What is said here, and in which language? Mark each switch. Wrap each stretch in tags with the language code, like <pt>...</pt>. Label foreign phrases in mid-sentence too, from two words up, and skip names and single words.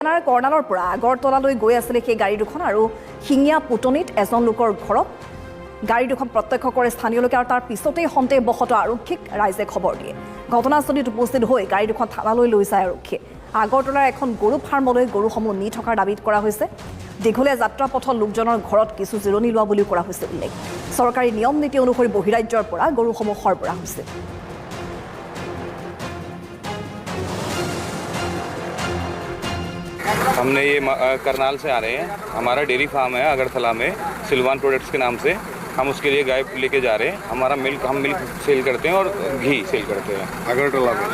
<as>কৰ্ণালৰ পৰা আগৰতলালৈ গৈ আছিল সেই গাড়ী দুখন আৰু শিঙীয়া পুতনিত এজন লোকৰ ঘৰত গাড়ী দুখন প্ৰত্যক্ষ কৰে স্থানীয় লোকে আৰু তাৰ পিছতেই সন্দেহবশতঃ আৰক্ষীক ৰাইজে খবৰ দিয়ে। ঘটনাস্থলীত উপস্থিত হৈ গাড়ী দুখন থানালৈ লৈ যায় আৰক্ষীয়ে। আগৰতলাৰ এখন গৰু ফাৰ্মলৈ গৰুসমূহ নি থকাৰ দাবীত কৰা হৈছে। দীঘলীয়া যাত্ৰা পথত লোকজনৰ ঘৰত কিছু জিৰণি লোৱা বুলিও কৰা হৈছে উল্লেখ। চৰকাৰী নিয়ম নীতি অনুসৰি বহিৰাজ্যৰ পৰা গৰুসমূহ সৰবৰাহ হৈছে।</as> <hi>हमने ये करनाल से आ रहे हैं। हमारा डेयरी फार्म है अगरतला में, सिल्वान प्रोडक्ट्स के नाम से। हम उसके लिए गाय लेके जा रहे हैं। हमारा हम</hi> <en>milk sell</en> <hi>करते हैं और घी सेल करते हैं अगरतला में।</hi>